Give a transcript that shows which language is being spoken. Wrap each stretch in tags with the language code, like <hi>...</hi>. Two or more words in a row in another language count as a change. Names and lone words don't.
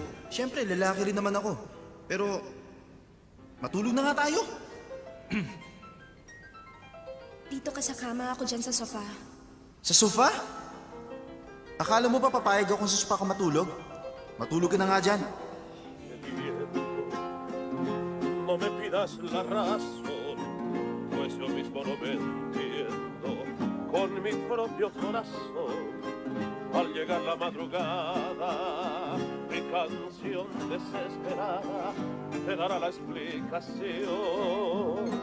<tl>Siyempre, lalaki rin naman ako. Pero, matulog na nga tayo. Dito ka sa kama, ako dyan sa sofa. Sa sofa? Akala mo ba papayag ako sa sofa ka matulog? Matulog ka na nga dyan.</tl> <es>No me pidas la razón, pues yo mismo no me entiendo con mi propio corazón. Al llegar la madrugada, mi canción desesperada te dará la explicación.</es>